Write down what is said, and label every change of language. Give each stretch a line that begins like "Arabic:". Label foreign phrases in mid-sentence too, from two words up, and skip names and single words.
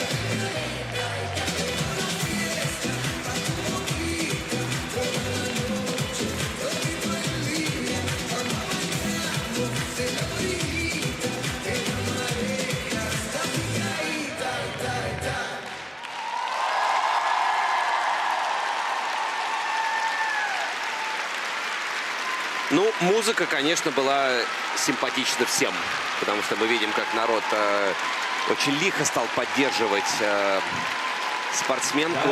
Spanish: Llegó la fiesta pa' tu boquita, toda la noche, todito el día. Vamos a bañarnos en la orillita, que la marea está picadita, ta, ta.
Russian: Ну, музыка, конечно, была симпатична всем, потому что мы видим, как народ очень лихо стал поддерживать спортсменку.